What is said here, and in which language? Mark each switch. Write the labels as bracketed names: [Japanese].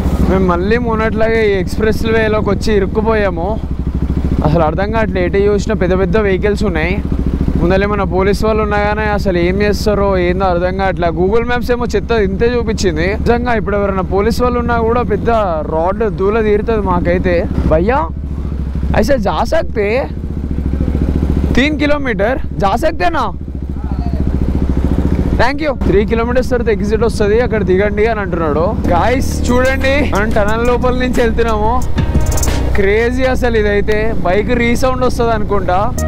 [Telugu] మేము మళ్ళీ మొన్నట్లాగే ఈ ఎక్స్ప్రెస్ వేలోకి వచ్చి ఇరుక్కుపోయాము. అసలు అర్థం కావట్లేదు. ఎటు చూసినా పెద్ద పెద్ద వెహికల్స్ ఉన్నాయి. ముందర ఏమన్నా పోలీస్ వాళ్ళు ఉన్నా కానీ అసలు ఏం చేస్తారో ఏందో అర్థం కావట్లే. గూగుల్ మ్యాప్స్ ఏమో చెత్త ఇంతే చూపించింది. నిజంగా ఇప్పుడు ఎవరైనా పోలీస్ వాళ్ళు ఉన్నా కూడా పెద్ద రాడ్ దూల తీరుతుంది మాకైతే. [Hindi] భయ్యా ऐसे जा सकते 3 किलोमीटर जा सकते ना. [English] Thank you. [Telugu] 3 కిలోమీటర్స్ తర్వాత ఎగ్జిట్ వస్తుంది, అక్కడ దిగండి అని అంటున్నాడు. గాయ్స్ చూడండి, మనం టనల్ లోపల నుంచి వెళ్తున్నాము. క్రేజీ అసలు ఇదైతే. బైక్ రీసౌండ్ వస్తుంది అనుకుంటా.